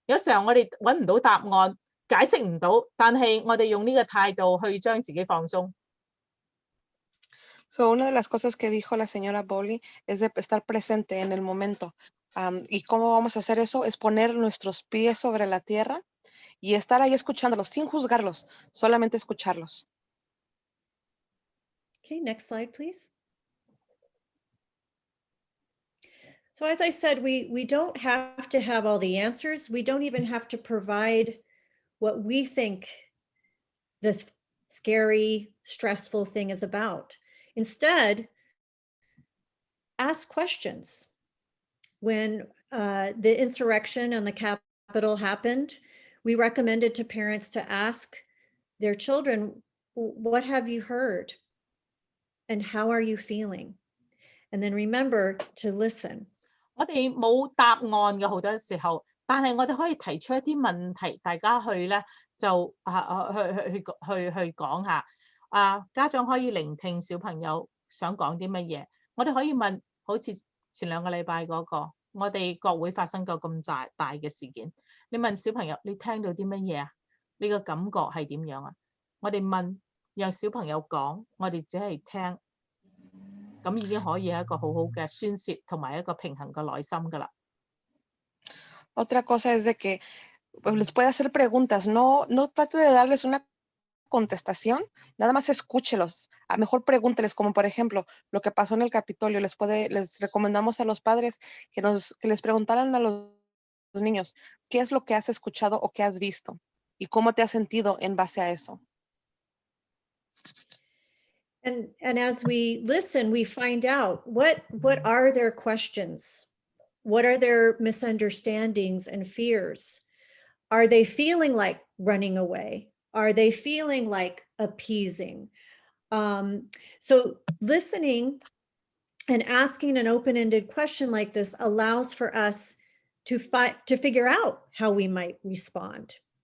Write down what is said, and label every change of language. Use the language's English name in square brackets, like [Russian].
[Cantonese] 有時候我哋揾唔到答案，解釋唔到，但係我哋用呢個態度去將自己放鬆。 [Spanish] So, una de las cosas que dijo la señora Bolly es de estar presente en el momento. ¿Y cómo vamos a hacer eso? Es poner nuestros pies sobre la tierra y estar ahí escuchándolos, sin juzgarlos, solamente escucharlos. [English] Okay, next slide, please. So as I said, we don't have to have all the answers. We don't even have to provide what we think this scary, stressful thing is about. Instead, ask questions. When the insurrection on the Capitol happened, we recommended to parents to ask their children, what have you heard? And how are you feeling? And then remember to listen. [Cantonese] 我哋冇答案嘅好多時候，但係我哋可以提出一啲問題，大家去咧就去講下。家長可以聆聽小朋友想講啲乜嘢。我哋可以問，好似前2個禮拜嗰個，我哋國會發生過咁大嘅事件，你問小朋友，你聽到啲乜嘢啊？你個感覺係點樣啊？我哋問，讓小朋友講，我哋只係聽，咁已經可以係一個好好嘅宣泄同埋一個平衡嘅內心㗎啦。 [Spanish] Otra cosa es de que les puede hacer preguntas, no trate de darles una contestación, nada más escúchelos. A mejor pregúnteles, como por ejemplo, lo que pasó en el Capitolio, les recomendamos a los padres que les preguntaran a los niños, ¿qué es lo que has escuchado o qué has visto? ¿Y cómo te has sentido en base a eso? [English] And as we listen, we find out what are their questions? What are their misunderstandings and fears? Are they feeling like running away? Are they feeling like appeasing? So listening and asking an open-ended question like this allows for us to figure out how we might respond.